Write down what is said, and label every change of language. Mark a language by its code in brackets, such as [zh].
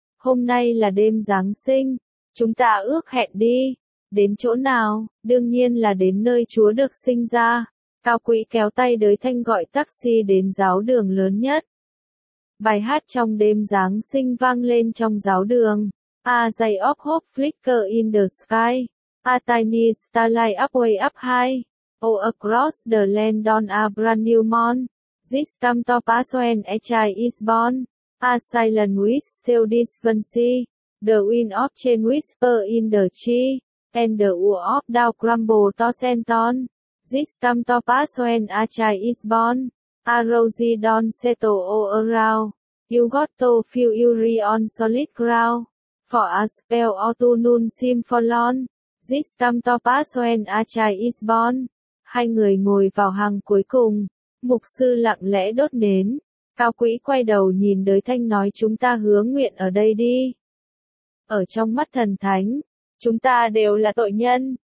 [vi] Hôm nay là đêm Giáng sinh, chúng ta ước hẹn đi. Đến chỗ nào, đương nhiên là đến nơi Chúa được sinh ra. Cao Quỹ kéo tay Đới Thanh gọi taxi đến giáo đường lớn nhất. Bài hát trong đêm Giáng sinh vang lên trong giáo đường. [en] A Day of Hope Flicker in the Sky. A tiny starlight up way up high, oh across the land on a brand new morn, this come to pass when a child is born, a silent wish sail this fancy, the wind of change whisper in the tree, and the war of doubt crumble toss and turn, this come to pass when a child is born, a rosy dawn settle all around, you got to feel eerie on solid ground, for a spell autumn seem forlorn. This come to pass when a child is born. [vi] Hai người ngồi vào hàng cuối cùng. Mục sư lặng lẽ đốt nến. Cao Quý quay đầu nhìn Đới Thanh nói chúng ta hứa nguyện ở đây đi. Ở trong mắt thần thánh, chúng ta đều là tội nhân.